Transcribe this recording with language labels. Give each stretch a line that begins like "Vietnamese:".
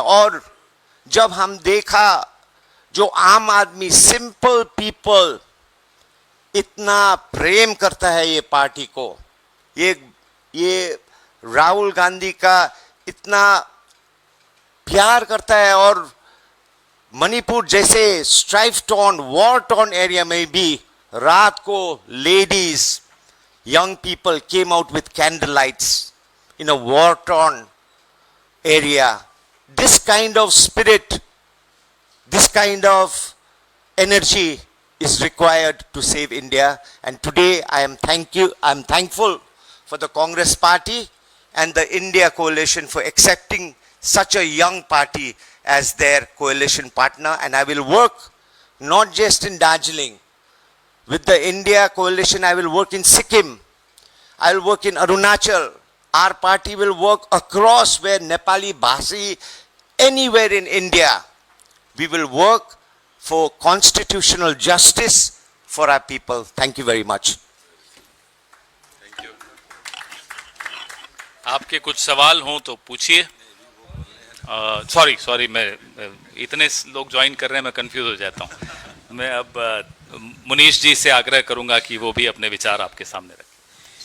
Hindi: और जब हम देखा जो आम आदमी,
English: simple people
Hindi: इतना प्रेम करता है ये पार्टी को, ये राहुल गांधी का इतना प्यार करता है, और मणिपुर जैसे
English: strife torn, war torn area
Hindi: में भी रात को ladies,
English: young people came out with candle lights in a war torn area. This kind of spirit, this kind of energy is required to save India. And today I am thankful for the Congress Party and the India Coalition for accepting such a young party as their coalition partner. And I will work not just in Darjeeling. With the India Coalition, I will work in Sikkim. I will work in Arunachal. Our party will work across where Nepali Bhasi, anywhere in India. We will work for constitutional justice for our people. Thank you very much.
Hindi: आपके कुछ सवाल हों तो पूछिए। Sorry मैं इतने लोग join कर रहे हैं, मैं कंफ्यूज हो जाता हूं। मैं अब मुनीश जी से आग्रह करूंगा कि वो भी अपने विचार आपके सामने रखें।